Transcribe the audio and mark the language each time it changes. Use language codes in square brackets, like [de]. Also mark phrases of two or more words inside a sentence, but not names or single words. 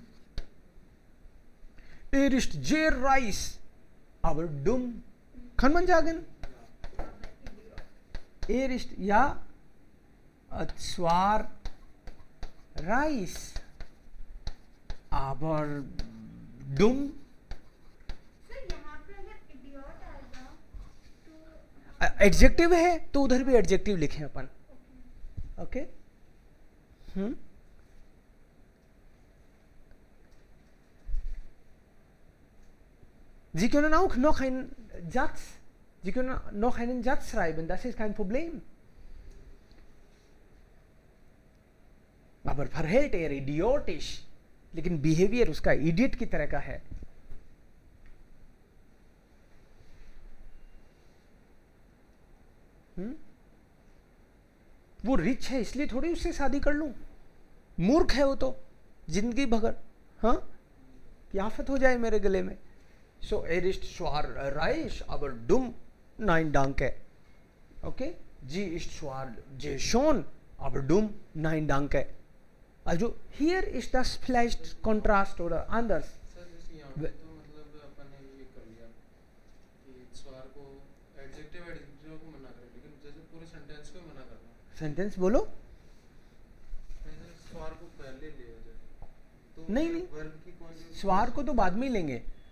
[de] Ist sehr reich, aber dumm. Kann man sagen? Ist ja zwar reich, aber dumm. [hi] एडजेक्टिव है तो उधर भी एडजेक्टिव लिखें अपन. ओके. [de] Sie können auch noch einen Satz, Sie können noch einen Satz schreiben, das ist kein Problem. Aber verhält er idiotisch, [hi] लेकिन बिहेवियर उसका इडियट की तरह का है. वो रिच है इसलिए थोड़ी उससे शादी कर लूं. मूर्ख है वो तो जिंदगी भर. हाँ, क्या आफत हो जाए मेरे गले में. [de] So er ist zwar reich, aber dumm. Nein, danke. Okay? Sie ist zwar sehr schön, aber dumm. Nein, danke. Also hier ist das vielleicht Kontrast oder anders. [hi] सर जैसे यहाँ पे तो मतलब अपन ने ये कर लिया कि स्वार को एडजेक्टिव एडजेक्टिव को मना करें, लेकिन जैसे पूरे सेंटेंस को मना करना. सेंटेंस बोलो. जैसे स्वार को पहले लिया जाए तो नहीं, नहीं. वर्ब की कौन सी स्वार को तो बाद में ही लेंगे.